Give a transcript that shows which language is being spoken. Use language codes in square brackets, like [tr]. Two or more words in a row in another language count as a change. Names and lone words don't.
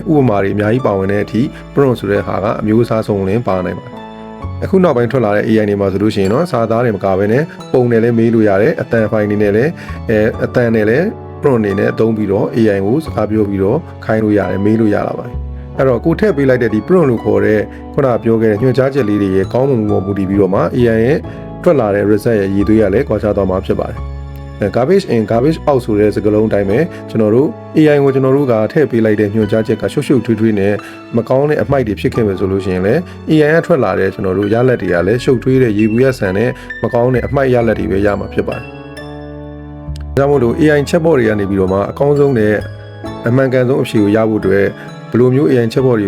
[my] ဥပမာတွေအများကြီးပါဝင်တဲ့အထိ prompt ဆိုတဲ့ဟာကအမျိုးအစားဆုံးလည်းပါနိုင်ပါတယ်အခုနောက်ပိုင်းထွက်လာတဲ့ AI တွေမှာဆိုလို့ရှိရင်တော့စာသားတွေမကဘဲနဲ့ပုံနဲ့လည်းမေးလို့ရတယ်အတန်ဖိုင်တွေနဲ့လည်းအတန်နဲ့လည်း prompt တွေနဲ့အသုံးပြီးတော့ AI ကိုစကားပြောပြီးတော့ခိုင်းလို့ရတယ်မေးလို့ရတာပါတယ်အဲ့တော့ကိုထည့်ပေးလိုက်တဲ့ဒီ prompt လို့ခေါ်တဲ့ခုနပြောခဲ့တဲ့ညွှန်ကြားချက်လေးတွေရဲ့ကောင်းမွန်မှုပေါ်မူတည်ပြီးတော့မှ AI ရဲ့ထွက်လာတဲ့ result ရဲ့ရည်သွေးရလည်းကွာခြားသွားမှာဖြစ်ပါတယ်။ [en] garbage in garbage out [my] ဆိုတဲ့စကားလုံးအတိုင်းပဲကျွန်တော်တို့ AI ကိုကျွန်တော်တို့ကထည့်ပေး လိုက်တဲ့ညွှန်ကြားချက်ကရှုပ်ရှုပ်ထွေးထွေးနဲ့မကောင်းတဲ့အမိုက်တွေဖြစ်ခဲ့မယ်ဆိုလို့ရှိရင်လည်း AI ကထွက်လာတဲ့ကျွန်တော်တို့ရလဒ်တွေကလည်းရှုပ်ထွေးတဲ့ရေဘူးရဆန်တဲ့မကောင်းတဲ့အမိုက်ရလဒ်တွေ ပဲရမှာဖြစ်ပါတယ်။ဒါကြောင့်မို့လို့ [en] AI chatbot [my] တွေကနေပြီးတော့မှအကောင်းဆုံးနဲ့အမှန်ကန်ဆုံးအဖြေကိုရဖို့အတွက်ဘယ်လိုမျိုး [en] AI chatbot [my] တွေကို